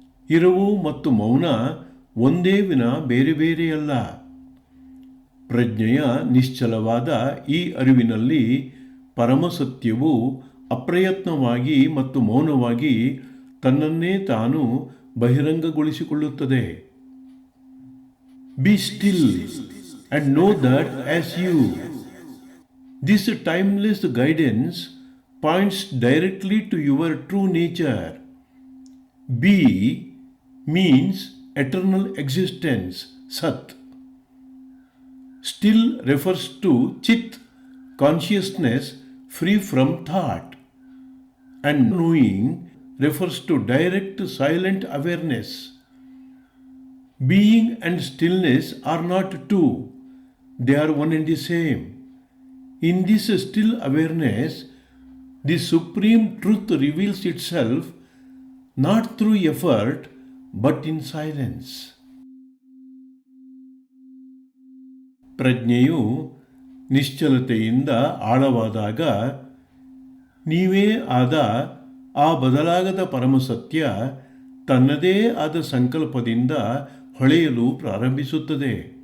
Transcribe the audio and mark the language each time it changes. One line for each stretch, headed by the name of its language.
Kannada: ಇರವು ಮತ್ತು ಮೌನ ಒಂದೇ ವಿನ ಬೇರೆ ಬೇರೆಯಲ್ಲ. ಪ್ರಜ್ಞೆಯ ನಿಶ್ಚಲವಾದ ಈ ಅರಿವಿನಲ್ಲಿ ಪರಮಸತ್ಯವು ಅಪ್ರಯತ್ನವಾಗಿ ಮತ್ತು ಮೌನವಾಗಿ ತನ್ನನ್ನೇ ತಾನು ಬಹಿರಂಗಗೊಳಿಸಿಕೊಳ್ಳುತ್ತದೆ.
English: Be still and know that as you. This timeless guidance points directly to your true nature. Be means eternal existence, Sat. Still refers to Chit, consciousness free from thought. And knowing refers to direct silent awareness. Being and stillness are not two, they are one and the same. In this still awareness, the supreme truth reveals itself not through effort but in silence.
Kannada: ಪ್ರಜ್ಞೆಯು ನಿಶ್ಚಲತೆಯಿಂದ ಆಳವಾದಾಗ ನೀವೇ ಆದ ಆ ಬದಲಾಗದ ಪರಮಸತ್ಯ ತನ್ನದೇ ಆದ ಸಂಕಲ್ಪದಿಂದ ಹೊಳೆಯಲು ಪ್ರಾರಂಭಿಸುತ್ತದೆ.